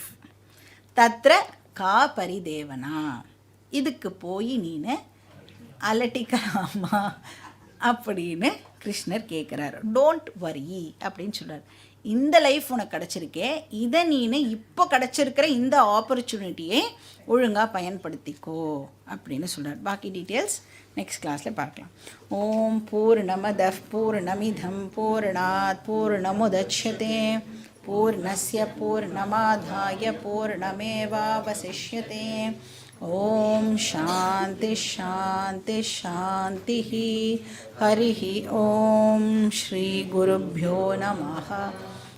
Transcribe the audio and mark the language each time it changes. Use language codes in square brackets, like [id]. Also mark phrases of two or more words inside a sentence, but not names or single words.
[sa] तत्र का परिदेवना, [ta] இதுக்கு போய் நீனு அலட்டிக்கலாமா அப்படின்னு கிருஷ்ணர் கேட்குறார். [en] don't worry [ta] அப்படின்னு சொல்கிறார். இந்த லைஃப் உனக்கு கிடச்சிருக்கே, இதை நீனு இப்போ கிடச்சிருக்கிற இந்த ஆப்பர்ச்சுனிட்டியை ஒழுங்காக பயன்படுத்திக்கோ அப்படின்னு சொல்கிறார். பாக்கி [en] details next [ta] கிளாஸில் பார்க்கலாம். [sa] ॐ पूर्णमदः पूर्णमिदं पूर्णात् पूर्णमुदच्यते पूर्णस्य पूर्णमादाय पूर्णमेवावशिष्यते. ॐ शान्तिः शान्तिः शान्तिः. हरि ॐ श्री गुरुभ्यो नमः.